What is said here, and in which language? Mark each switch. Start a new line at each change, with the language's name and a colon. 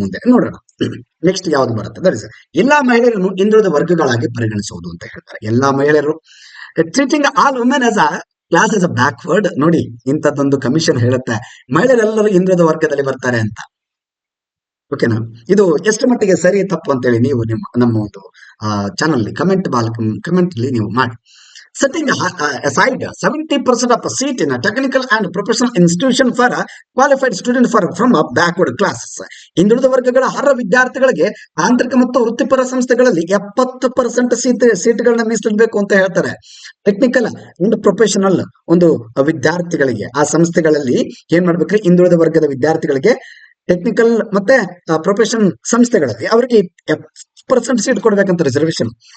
Kannada: ಮುಂದೆ ನೋಡೋಣ ನೆಕ್ಸ್ಟ್ ಯಾವ್ದು ಬರುತ್ತೆ. ಎಲ್ಲಾ ಮಹಿಳೆಯರನ್ನು ಹಿಂದುಳಿದ ವರ್ಗಗಳಾಗಿ ಪರಿಗಣಿಸುವುದು ಅಂತ ಹೇಳ್ತಾರೆ. ಎಲ್ಲಾ ಮಹಿಳೆಯರು
English: Treating all women as a class is a backward.
Kannada: ನೋಡಿ, ಇಂಥದ್ದೊಂದು ಕಮಿಷನ್ ಹೇಳುತ್ತೆ ಮಹಿಳೆಯರೆಲ್ಲರೂ ಹಿಂದುಳಿದ ವರ್ಗದಲ್ಲಿ ಬರ್ತಾರೆ ಅಂತ. ಓಕೆನಾ? ಇದು ಎಷ್ಟು ಮಟ್ಟಿಗೆ ಸರಿ ತಪ್ಪು ಅಂತೇಳಿ ನೀವು ನಮ್ಮ ಒಂದು ಚಾನಲ್ ಕಮೆಂಟ್ ಅಲ್ಲಿ ನೀವು ಮಾಡಿ.
English: Setting aside 70% of a seat in a technical and professional institution for a qualified student from a backward classes.
Kannada: ಹಿಂದುಳಿದ ವರ್ಗಗಳ ಅರ್ಹ ವಿದ್ಯಾರ್ಥಿಗಳಿಗೆ ಆಂತರಿಕ ಮತ್ತು ವೃತ್ತಿಪರ ಸಂಸ್ಥೆಗಳಲ್ಲಿ 70% ಸೀಟ್ಗಳನ್ನ ಮೀಸಲಿಡಬೇಕು ಅಂತ ಹೇಳ್ತಾರೆ.
English: technical and professional
Kannada: ಒಂದು ವಿದ್ಯಾರ್ಥಿಗಳಿಗೆ ಆ ಸಂಸ್ಥೆಗಳಲ್ಲಿ ಏನ್ ಮಾಡ್ಬೇಕ್ರಿ, ಹಿಂದುಳಿದ ವರ್ಗದ ವಿದ್ಯಾರ್ಥಿಗಳಿಗೆ ಟೆಕ್ನಿಕಲ್ ಮತ್ತೆ ಪ್ರೊಫೆಷನ್ ಸಂಸ್ಥೆಗಳಲ್ಲಿ ಅವರಿಗೆ 70% ಸೀಟ್ ಕೊಡ್ಬೇಕಂತ ರಿಸರ್ವೇಶನ್.